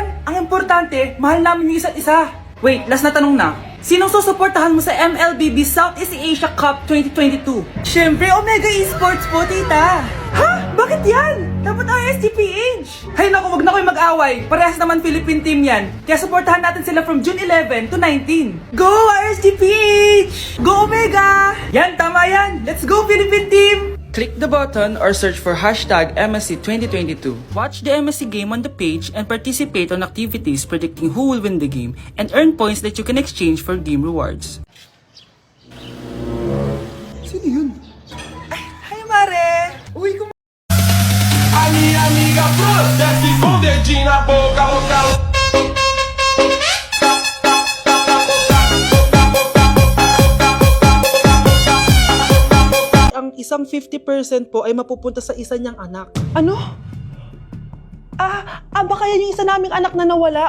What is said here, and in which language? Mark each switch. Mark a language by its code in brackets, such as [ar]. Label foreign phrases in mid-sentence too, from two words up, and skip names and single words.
[tl] Ang importante, mahal namin yung isa't isa. Wait, last na tanong na. Sinong susuportahan mo sa MLBB Southeast Asia Cup 2022? Siyempre, Omega Esports po, tita. Ha? Bakit yan? Dapat RSGPH. Hay naku, wag na kayo mag-away. Parehas naman [en] Philippine team [tl] yan. Kaya suportahan natin sila [en] from June 11 to 19. [tl] Go RSGPH! Go Omega! Yan, tama yan. [en] Let's go Philippine team! Click the button or search for hashtag MSC 2022. Watch the MSC game on the page and participate on activities predicting who will win the game and earn points that you can exchange for game rewards. [tl] Sino yun? Hi Mare! Uy, [pt] A minha amiga Flor desce com o dedinho na boca, boca. [tl] Ang isang 50% po ay mapupunta sa isa niyang anak. Ano? Baka yan yung isa naming anak na nawala?